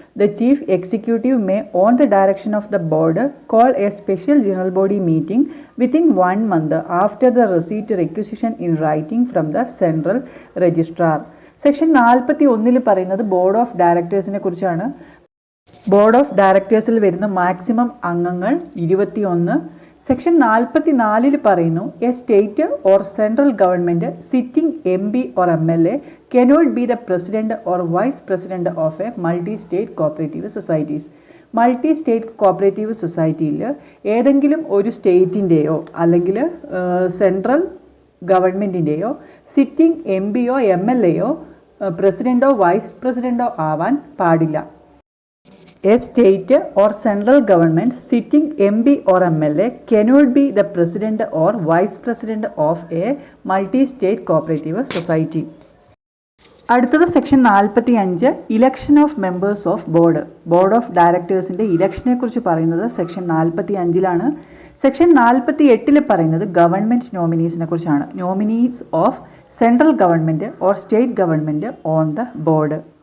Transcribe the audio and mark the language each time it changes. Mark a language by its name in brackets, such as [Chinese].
[English] The chief executive may on the direction of the board call a special general body meeting within 1 month after the receipt requisition in writing from the central registrar. [Malayalam] Section 41 പറയുന്നത് board of ഡയറക്ടേഴ്സിനെ കുറിച്ചാണ്. Board of ഡയറക്ടേഴ്സിൽ വരുന്ന maximum അംഗങ്ങൾ 21. [English] Section 44 പറയുന്നു a state or central government sitting MP or MLA cannot be the president or vice president of a multi-state cooperative societies. [Malayalam] Multi state cooperative സൊസൈറ്റിയിൽ ഏതെങ്കിലും ഒരു സ്റ്റേറ്റിൻ്റെയോ അല്ലെങ്കിൽ central ഗവൺമെൻറ്റിൻ്റെയോ sitting M പിയോ M L എയോ പ്രസിഡൻറ്റോ vice പ്രസിഡൻറ്റോ ആവാൻ പാടില്ല. [English] A state or central government sitting MP or MLA cannot be the president or vice president of a multi-state cooperative society. [Malayalam] അടുത്തത് section 45 [English] election of members of board of ഡയറക്ടേഴ്സിൻ്റെ [Malayalam] ഇലക്ഷനെ കുറിച്ച് പറയുന്നത് section 45 section 48 പറയുന്നത് government നോമിനീസിനെ കുറിച്ചാണ്. [English] Nominees of central government or state government on the board.